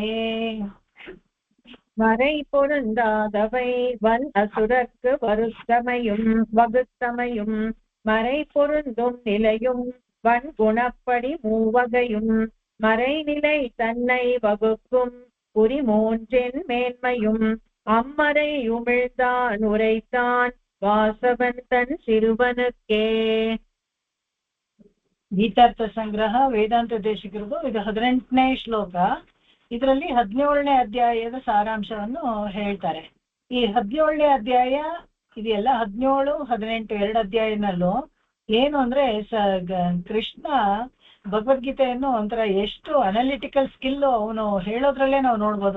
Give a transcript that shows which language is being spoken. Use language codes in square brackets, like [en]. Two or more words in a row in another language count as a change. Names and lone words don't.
[ta] மறை பொருந்தாதவை வன் அசுரர்க்கு வகுத்தமையும் மறை பொருந்தும் நிலையும் வன்குணப்படி மூவகையும் மறைநிலை தன்னை வகுக்கும் குறிமூன்றின் மேன்மையும் அம்மறை உமிழ்ந்தான் உரைத்தான் வாசவன் தன் சிறுவனுக்கே. [kn] ಗೀತಾರ್ಥ ಸಂಗ್ರಹ ವೇದಾಂತ ದೇಶಿಕರಿಗೂ ಇದು 18ನೇ ಶ್ಲೋಕ. ಇದರಲ್ಲಿ 17ನೇ ಅಧ್ಯಾಯದ ಸಾರಾಂಶವನ್ನು ಹೇಳ್ತಾರೆ. ಈ 17ನೇ ಅಧ್ಯಾಯ ಇದೆಲ್ಲ 17, 18 ಎರಡು ಅಧ್ಯಾಯನಲ್ಲೂ ಏನು ಅಂದ್ರೆ ಕೃಷ್ಣ ಭಗವದ್ಗೀತೆಯನ್ನು ಒಂಥರ ಎಷ್ಟು [en] analytical skill [kn] ಅವನು ಹೇಳೋದ್ರಲ್ಲೇ ನಾವು ನೋಡ್ಬೋದು.